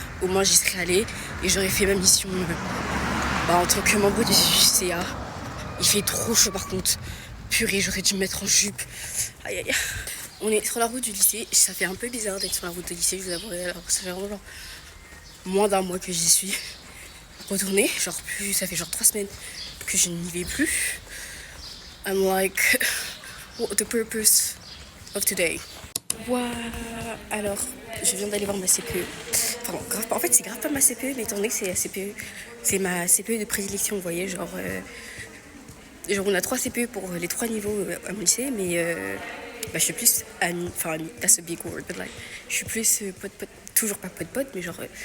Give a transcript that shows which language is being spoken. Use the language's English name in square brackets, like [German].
[French] Au moins j'y serai allée et j'aurais fait ma mission en tant que membre du CA. Il fait trop chaud par contre. Purée, j'aurais dû me mettre en jupe. Aïe aïe. On est sur la route du lycée. Ça fait un peu bizarre d'être sur la route du lycée, je vous avouerai. Alors, ça fait vraiment genre moins d'un mois que j'y suis retournée. Genre, ça fait genre 3 semaines que je n'y vais plus. [English] I'm like, what the purpose of today? Waouh. [French] Alors, je viens d'aller voir ma CPE. Enfin, grave, en fait, c'est grave pas ma CPE, mais étant donné que c'est la CPE, c'est ma CPE de prédilection, vous voyez. Genre, on a 3 CPE pour les 3 niveaux à mon lycée, mais je suis plus amie, enfin, [English] that's a big word, but like, [French] je suis plus pote, toujours pas pote, mais genre.